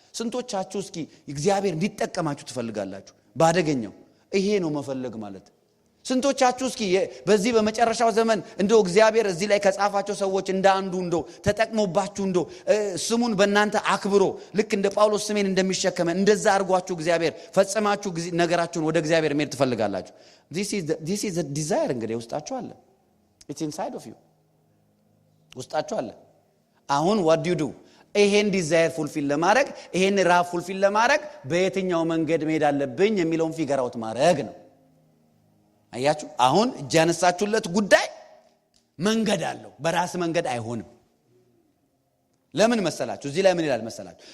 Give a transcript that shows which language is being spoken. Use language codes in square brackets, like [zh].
[am] ስንቶቻችሁ እስኪ እግዚአብሔር እንዲጠቀማችሁ ትፈልጋላችሁ? ባደገኛው ይሄ ነው መፈለግ ማለት። ስንቶቻችሁ እስኪ በዚህ በመጨረሻው ዘመን እንደው እግዚአብሔር እዚህ ላይ ከጻፋቸው ሰዎች እንደ አንዱ እንደው ተጠቅሞባችሁ እንደው ስሙን በእናንተ አክብሮ ልክ እንደ ጳውሎስ ስሜን እንደሚሸከመ እንደዛ አድርጓችሁ እግዚአብሔር ፈጽማችሁ ነገራችሁን ወደ እግዚአብሔር መሄድ ትፈልጋላችሁ? [en] this is the desire [am] እንግዲህ ውስጣችሁ አለ። [en] it's inside of you [am] ውስጣችሁ አለ። አሁን [en] what do you do? [am] ይሄን ዲዛየር ፉልፊል ለማድረግ ይሄን ራብ ፉልፊል ለማድረግ በየትኛው መንገድ መሄድ አለብኝ የሚለውን ፊገር አውት ማድረግ ነው። አያችሁ አሁን እጅ ያነሳችሁለት ጉዳይ መንገድ አለው። በራስ መንገድ አይሆንም። ለምን መሰላችሁ? እዚህ ላይ ምን ይላል መሰላችሁ?